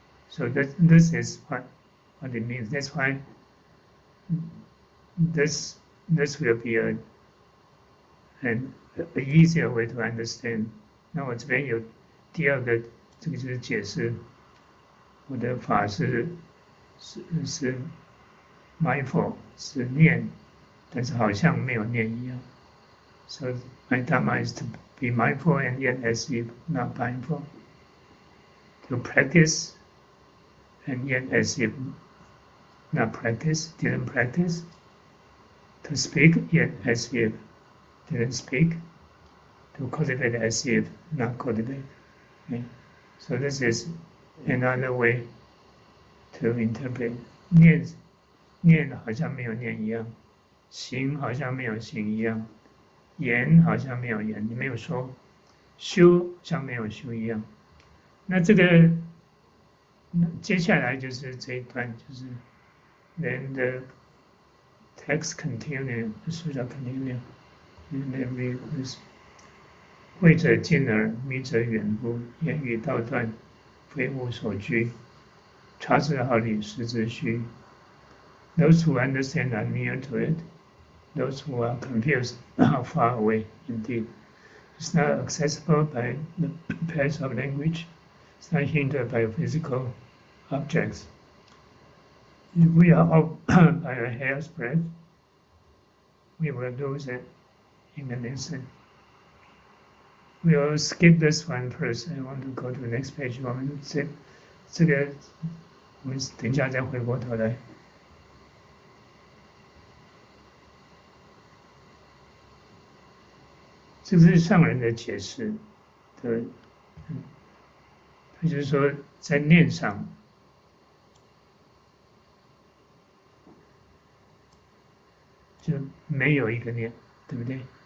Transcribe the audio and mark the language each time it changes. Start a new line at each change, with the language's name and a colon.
English: So this is what it means. That's why this will be an easier way to understand.
Chinese: 那我这边有第二个，这个就是解释我的法是 mindful 是念，但是好像没有念一样。
English: So my dharma is to be mindful and yet as if not mindful. To practice and yet as if not practice, didn't practice. To speak yet as if didn't speak. To cultivate as if not cultivate. Okay? So this is another way to interpret.
Chinese: 念好像没有念一样，行好像没有行一样，言好像没有言，你没有说，修像没有修一样。那这个接下来就是这一段，就是
English: then the text continue, the Sutra continue, and then read this.
Chinese: 慧者近耳，迷者远乎？言语道断，非吾所居。察之毫厘，识之虚。
English: Those who understand are near to it. Those who are confused are far away indeed. It's not accessible by the paths of language. It's not hindered by physical objects. If we are off by a hair's breadth, we will lose it in an instant. We'll skip this one first. I want to go to the next page.
Chinese: 我们这个我们等一下再回过头来。这个是上人的解释的，他就是说在念上，就没有一个念，对不对？